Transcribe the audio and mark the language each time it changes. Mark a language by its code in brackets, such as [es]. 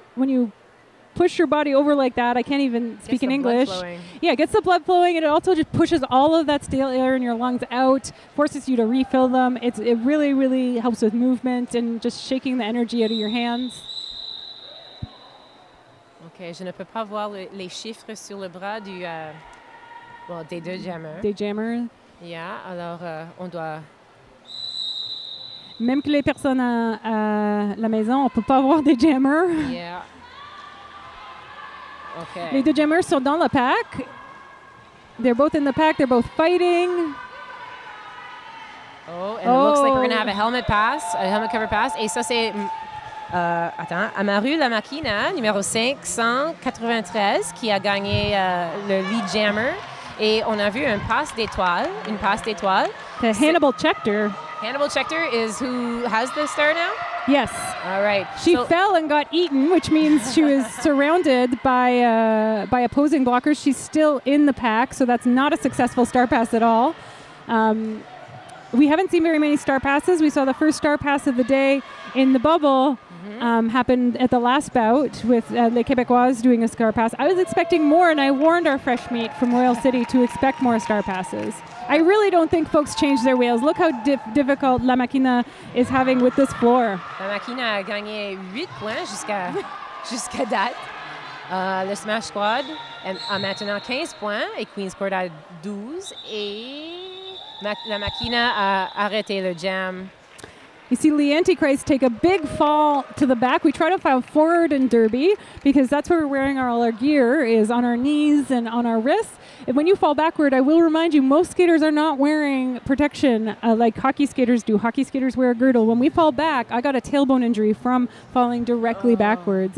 [en] when you push your body over like that, I can't even speak in English. Yeah, it gets the blood flowing, and it also just pushes all of that stale air in your lungs out, forces you to refill them. It really, really helps with movement and just shaking the energy out of your hands. [fr] OK, je ne peux pas voir les chiffres sur le bras des deux jammers. Des jammers. [en] Yeah, [fr] alors on doit... Même que les personnes à la maison, on ne peut pas voir des jammers. Yeah. Okay. Les deux jammers sont dans le pack. [en] They're both in the pack. They're both fighting. Oh, and it looks like we're going to have a helmet cover pass. [fr] Et ça, c'est... attends, Amaru La Machina, numéro 593, qui a gagné le lead jammer. Et on a vu une passe d'étoiles. Hannibal Schechter. [en] Hannibal Schechter is who has the star now? Yes. All right. She fell and got eaten, which means she was surrounded by opposing blockers. She's still in the pack, so that's not a successful star pass at all. We haven't seen very many star passes. We saw the first star pass of the day in the bubble happened at the last bout with Les Québécoises doing a star pass. I was expecting more, and I warned our fresh meat from Royal City to expect more star passes. I really don't think folks change their wheels. Look how difficult La Machina is having with this floor. [fr] La Machina a gagné 8 points jusqu'à date. Le Smash Squad a maintenant 15 points et Queen's Court a 12. Et La Machina a arrêté le jam. [en] You see Lee Antichrist take a big fall to the back. We try to fall forward in Derby because that's where we're wearing all our gear, is on our knees and on our wrists. And when you fall backward, I will remind you, most skaters are not wearing protection like hockey skaters do. Hockey skaters wear a girdle. When we fall back, I got a tailbone injury from falling directly backwards.